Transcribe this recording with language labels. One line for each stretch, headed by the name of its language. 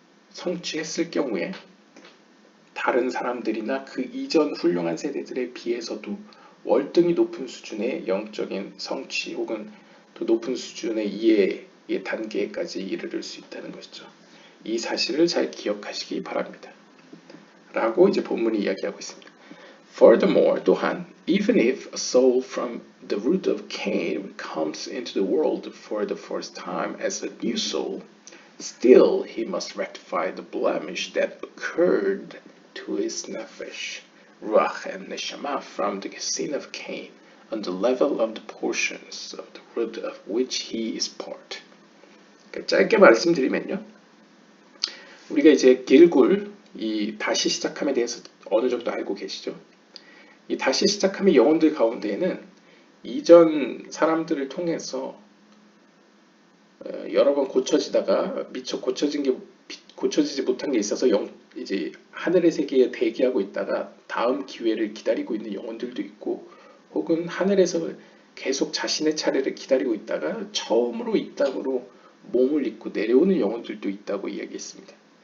Korean: 성취했을 경우에 다른 사람들이나 그 이전 훌륭한 세대들에 비해서도 월등히 높은 수준의 영적인 성취 혹은 더 높은 수준의 이해의 단계까지 이르를 수 있다는 것이죠. 이 사실을 잘 기억하시기 바랍니다. 라고 이제 본문이 이야기하고 있습니다.
English: Furthermore,
Korean: 또한,
English: even if a soul from the root of Cain comes into the world for the first time as a new soul, still he must rectify the blemish that occurred to his nefesh, ruach and neshama from the sin of Cain, on the level of the portions of the root of which he is part.
Korean: 짧게 말씀드리면요, 우리가 이제 길굴 이 다시 시작함에 대해서 어느 정도 알고 계시죠? 이 다시 시작함의 영혼들 가운데에는 이전 사람들을 통해서 여러 번 고쳐지다가 미처 고쳐지지 못한 게 있어서 이제 하늘의 세계에 대기하고 있다가 다음 기회를 기다리고 있는 영혼들도 있고 혹은 하늘에서 계속 자신의 차례를 기다리고 있다가 처음으로 이 땅으로 몸을 입고 내려오는 영혼들도 있다고 이야기했습니다.